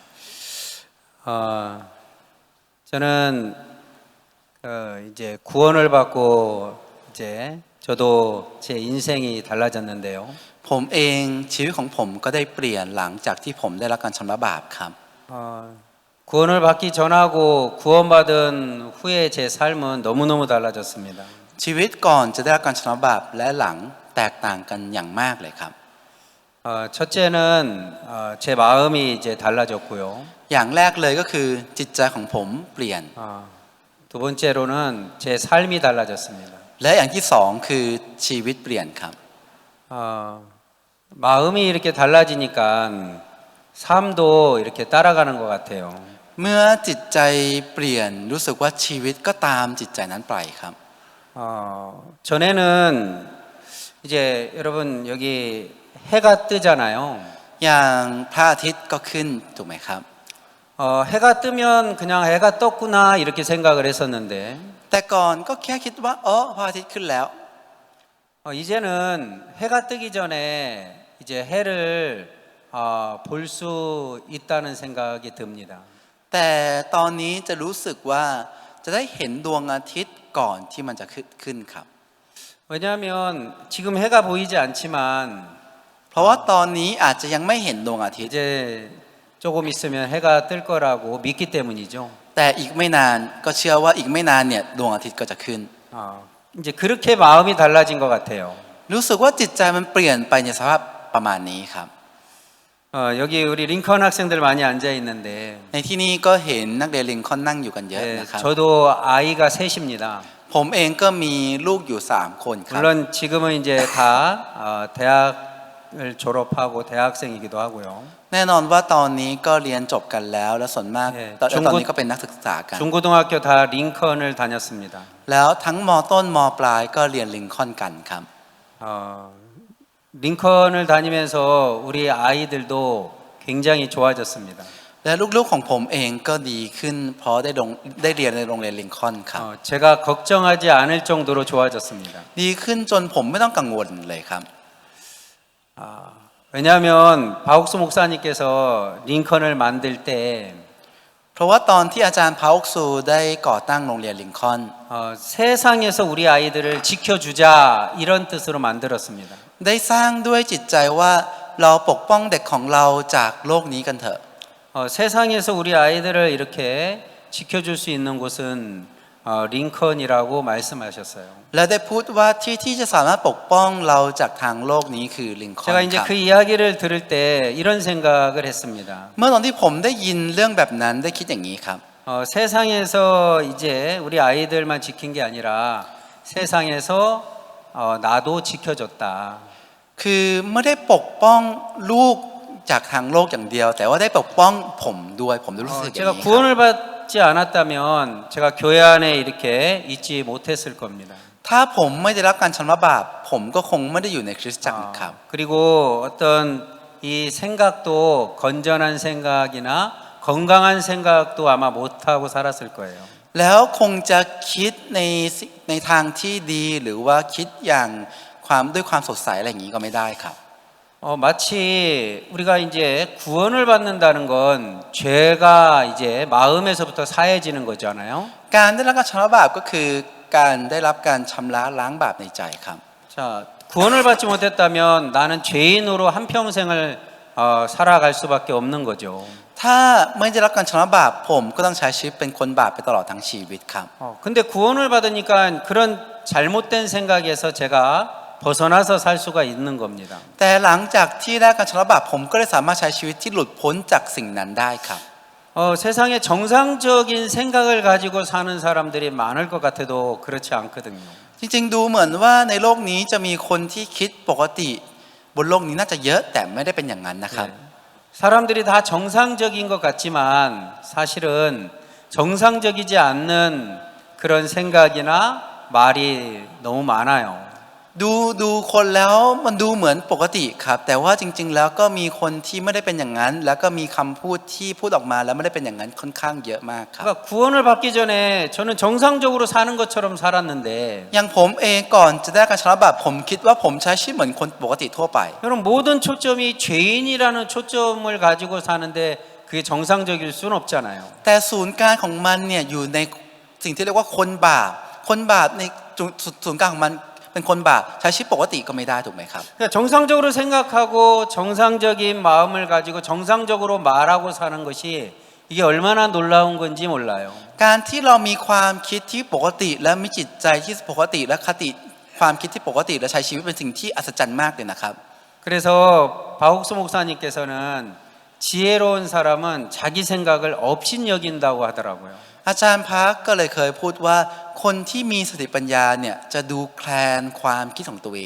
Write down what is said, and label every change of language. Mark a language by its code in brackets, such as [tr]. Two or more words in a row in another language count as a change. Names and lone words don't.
[ko] 저는 이제 구원을 받고 이제 저도 제 인생이 달라졌는데요. [th] ผมเองชีวิตของผมก็ได้เปลี่ยนหลังจากที่ผมได้รับการชำระบาปครับ [ko] 구원을 받기 전하고 구원받은 후에 제 삶은 너무너무 달라졌습니다. [th] ชีวิตก่อนจะได้รับการชำระบาปและหลังแตกต่างกันอย่างมากเลยครับ [ko] 첫째는 제 마음이 이제 달라졌고요. [th] อย่างแรกเลยก็คือจิตใจของผมเปลี่ยน [ko] 두 번째로는 제 삶이 달라졌습니다. [th] และอย่างที่สองคือชีวิตเปลี่ยนครับ [ko] 마음이 이렇게 달라지니까 삶도 이렇게 따라가는 것 같아요. [th] เมื่อจิตใจเปลี่ยนรู้สึกว่าชีวิตก็ตามจิตใจนั้นไปครับ [ko] 전에는 이제 여러분 여기 해가 뜨잖아요. [th] อย่างพระอาทิตย์ก็ขึ้นถูกไหมครับ [ko] 해가 뜨면 그냥 해가 떴구나 이렇게 생각을 했었는데 [th] แต่ก่อนก็แค่คิดว่าพระอาทิตย์ขึ้นแล้ว [ko] 이제는 해가 뜨기 전에 이제 해를 볼 수 있다는 생각이 듭니다. [th] แต่ตอนนี้จะรู้สึกว่าจะได้เห็นดวงอาทิตย์ก่อนที่มันจะขึ้นครับ [ko] 왜냐하면 지금 해가 보이지 않지만 [th] เพราะว่าตอนนี้อาจจะยังไม่เห็นดวงอาทิตย์ [ko] 이제 조금 있으면 해가 뜰 거라고 믿기 때문이죠. [th] แต่อีกไม่นานก็เชื่อว่าอีกไม่นานเนี่ยดวงอาทิตย์ก็จะขึ้น [ko] 이제 그렇게 마음이 달라진 것 같아요. [th] รู้สึกว่าจิตใจมันเปลี่ยนไปในสภาพประมาณนี้ครับ [ko] 여기 우리 링컨 학생들 많이 앉아 있는데 [th] ในที่นี้ก็เห็นนักเรียนลิงคอล์นนั่งอยู่กันเยอะนะครับ [ko] 저도 아이가 셋입니다. [th] ผมเองก็มีลูกอยู่3คนครับ [ko] 물론 지금은 이제 다 대학을 졸업하고 대학생이기도 하고요. [th] แน่นอนว่าตอนนี้ก็เรียนจบกันแล้วและส่วนมาก ตอนนี้ก็เป็นนักศึกษากัน [ko] 중고등학교 다 링컨을 다녔습니다. [th] แล้วทั้งมต้นมปลายก็เรียนลิงคอล์นกันครับ [ko] 링컨을 다니면서 우리 아이들도 굉장히 좋아졌습니다. [th] และลูกๆของผมเองก็ดีขึ้นเพราะได้เรียนในโรงเรียนลิงคอล์นครับ [ko] 제가 걱정하지 않을 정도로 좋아졌습니다. [th] ดีขึ้นจนผมไม่ต้องกังวลเลยครับ [ko] 왜냐하면 바옥수 목사님께서 링컨을 만들 때 [th] เพราะว่าตอนที่อาจารย์พาอุกซูได้ก่อตั้งโรงเรียนลิงคอล์น [ko] 세상에서 우리 아이들을 지켜주자 이런 뜻으로 만들었습니다. [th] ได้สร้างด้วยจิตใจว่าเราปกป้องเด็กของเราจากโลกนี้กันเถอะ [ko] 세상에서 우리 아이들을 이렇게 지켜줄 수 있는 곳은 링컨이라고 말씀하셨어요. [th] และได้พูดว่าที่จะสามารถปกป้องเราจากทางโลกนี้คือลิงคอล์ [ko] 제가 [th] น [ko] 이제 [th] ครับ [ko] 그 이야기를 들을 때 이런 생각을 했습니다. [th] เมื่อตอนที่ผมได้ยินเรื่องแบบนั้นได้คิดอย่างนี้ครับ [ko] 세상에서 이제 우리 아이들만 지킨 게 아니라 세상에서 나도 지켜줬다. [th] คือไม่ได้ปกป้องลูกจากทางโลกอย่างเดียว แต่ว่าได้ปกป้องผมด้วยผมรู้สึกอย่าง [ko] 제가 [th] นี้ครับ [ko] 구원을 받지 않았다면 제가 교회 안에 이렇게 있지 못했을 겁니다. [th] ถ้าผมไม่ได้รับการชำระบาปผมก็คงไม่ได้อยู่ในคริสตจักรครับ [ko] 그리고 어떤 이 생각도 건전한 생각이나 건강한 생각도 아마 못하고 살았을 거예요. [th] แล้วคงจะคิดในทางที่ดีหรือว่าคิดอย่างด้วยความสดใสอะไรอย่างนี้ก็ไม่ได้ครับ [ko] 마치 우리가 이제 구원을 받는다는 건 죄가 이제 마음에서부터 사해지는 거잖아요. [th] การได้รับการชำระบาปก็คือการได้รับการชำระล้างบาปในใจครับ [ko] 자, 구원을 받지 못했다면 나는 죄인으로 한 평생을 살아갈 수밖에 없는 거죠. [th] ถ้าไม่ได้รับการชำระบาปผมก็ต้องใช้ชีวิตเป็นคนบาปไปตลอดทั้งชีวิตครับ [ko] 근데 구원을 받으니까 그런 잘못된 생각에서 제가 벗어나서 살 수가 있는 겁니다. [th] แต่หลังจากที่ได้การชำระบาปผมก็ได้สามารถใช้ชีวิตที่หลุดพ้นจากสิ่งนั้นได้ครับ [ko] 세상에 정상적인 생각을 가지고 사는 사람들이 많을 것 같아도 그렇지 않거든요. [th] จริงๆดูเหมือนว่าในโลกนี้จะมีคนที่คิดปกติบนโลกนี้น่าจะเยอะแต่ไม่ได้เป็นอย่างนั้นนะครับ [ko] 사람들이 다 정상적인 것 같지만 사실은 정상적이지 않는 그런 생각이나 말이 너무 많아요. [th] ดูคนแล้วมันดูเหมือนปกติครับแต่ว่าจริงๆแล้วก็มีคนที่ไม่ได้เป็นอย่างนั้นแล้วก็มีคำพูดที่พูดออกมาแล้วไม่ได้เป็นอย่างนั้นค่อนข้างเยอะมากครับ [ko] 그러니까 구원을 받기 전에 저는 정상적으로 사는 것처럼 살았는데 [th] อย่างผมเองก่อนจะได้การชำระบาปผมคิดว่าผมใช้ชีวิตเหมือนคนปกติทั่วไป [ko] 여러분 모든 초점이 죄인이라는 초점을 가지고 사는데 그게 정상적일 수는 없잖아요. [th] แต่ศูนย์กลางของมันเนี่ยอยู่ในสิ่งที่เรียกว่าคนบาปในศูนย์กลางของมันเป็นคนบาปใช้ชีวิตปกติก็ไม่ได้ถูกไหมครับ [ko] 그러니까 정상적으로 생각하고 정상적인 마음을 가지고 정상적으로 말하고 사는 것이 이게 얼마나 놀라운 건지 몰라요. [th] การที่เรามีความคิดที่ปกติและมีจิตใจที่ปกติและคติความคิดที่ปกติและใช้ชีวิตเป็นสิ่งที่อัศจรรย์มากเลยนะครับ [ko] 그래서 바옥수 목사님께서는 지혜로운 사람은 자기 생각을 업신여긴다고 하더라고요. [th] อาจารย์พักก็เลยเคยพูดว่าคนที่มีสติปัญญาเนี่ยจะดูแคลนความคิดของตัวเอง